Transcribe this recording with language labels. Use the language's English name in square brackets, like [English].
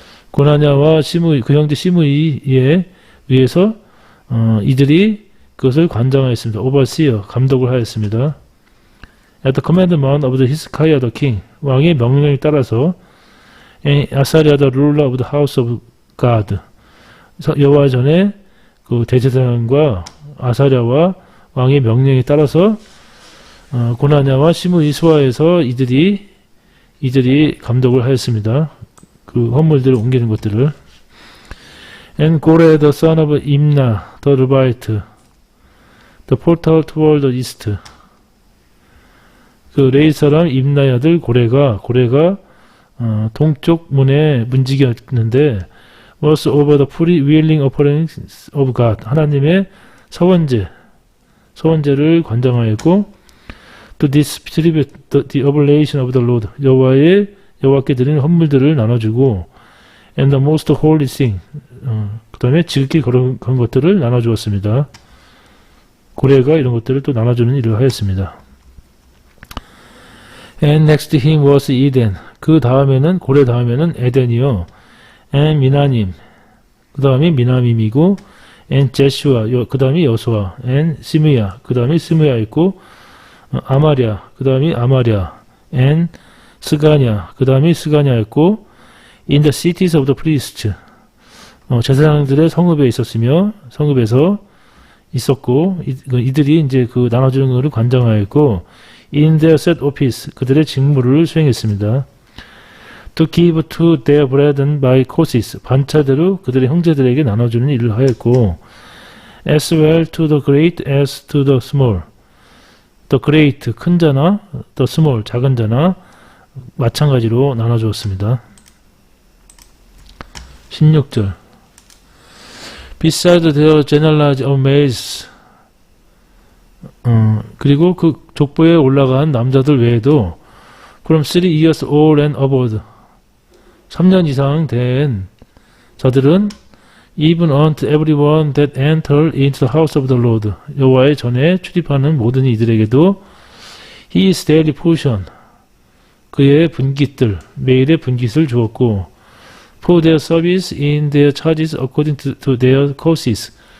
[Korean] 고나냐와 시므이 그 형제 시므이에 의해서 이들이 그것을 관장하였습니다. overseer 감독을 하였습니다. [English] At the commandment of the Hezekiah the king [Korean] 왕의 명령에 따라서 [English] And 아사랴 the ruler of the house of God. [Korean] 여호와 전에 그 대제사장과 아사랴와 왕의 명령에 따라서 고나냐와 시므이 수하에서 이들이 감독을 하였습니다. 그 헌물들을 옮기는 것들을. [English] And Gore the son of Imna the Levite, the portal toward the east. [Korean] 그 레이 사람 임나의 아들 고레가 동쪽 문에 문지기였는데 [English] was over the free willing offerings of God. [Korean] 하나님의 서원제를 관장하였고 [English] to distribute the oblation of the Lord. [Korean] 여호와께 드리는 헌물들을 나눠주고 [English] and the most holy thing. [Korean] 그 다음에 지극히 그런 것들을 나눠주었습니다. 고레가 이런 것들을 또 나눠주는 일을 하였습니다. [English] And next to him was Eden. [Korean] 그 다음에는 고레 다음에는 에덴이요. [English] And 미나님. [Korean] 그 다음에 미나밈이고 [English] and 제슈아. [Korean] 그 다음에 여수아. and 시므야. 그 다음에 시므야 있고 아마랴. 그 다음에 아마랴. and 스가냐. 그 다음에 스가냐 있고 [English] in the cities of the priests. [Korean] 제사장들의 성읍에 있었으며 성읍에서 있었고 이들이 이제 그 나눠주는 것을 관장하였고 [English] in their set office. [Korean] 그들의 직무를 수행했습니다. [English] To give to their brethren by courses. [Korean] 반차대로 그들의 형제들에게 나눠주는 일을 하였고 [English] as well to the great as to the small. The great, [Korean] 큰 자나 [English] the small, [Korean] 작은 자나 마찬가지로 나눠주었습니다. [English] 16절 Besides their general of males. [Korean] 그리고 그 족보에 올라간 남자들 외에도 [English] from 3 years old and above. [Korean] 3년 이상 된 자들은 [English] even unto everyone that enter into the house of the Lord. [Korean] 여호와의 전에 출입하는 모든 이들에게도 [English] his daily portion. [Korean] 그의 분깃들, 매일의 분깃을 주었고 [English] for their service in their charges according to their courses.